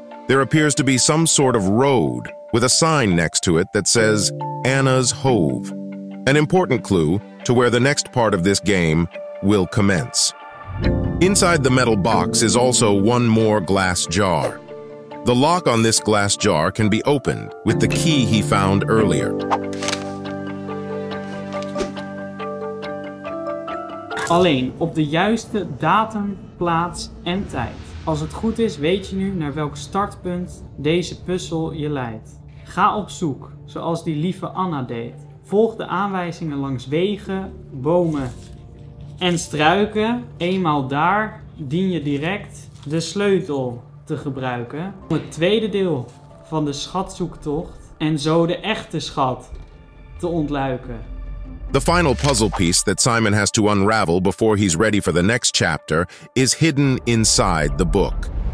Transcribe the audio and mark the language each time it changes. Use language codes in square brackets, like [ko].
[en] There appears to be some sort of road with a sign next to it that says Anna's Hove, an important clue to where the next part of this game will commence. Inside the metal box is also one more glass jar. The lock on this glass jar can be opened with the key he found earlier. [nl] Alleen op de juiste datum, plaats en tijd. Als het goed is, weet je nu naar welk startpunt deze puzzel je leidt. Ga op zoek, zoals die lieve Anna deed. Volg de aanwijzingen langs wegen, bomen en struiken. Eenmaal daar dien je direct de sleutel te gebruiken om het tweede deel van de schatzoektocht en zo de echte schat te ontluiken. [en] The final puzzle piece that Simon has to unravel before he's ready for the next chapter is hidden inside the book.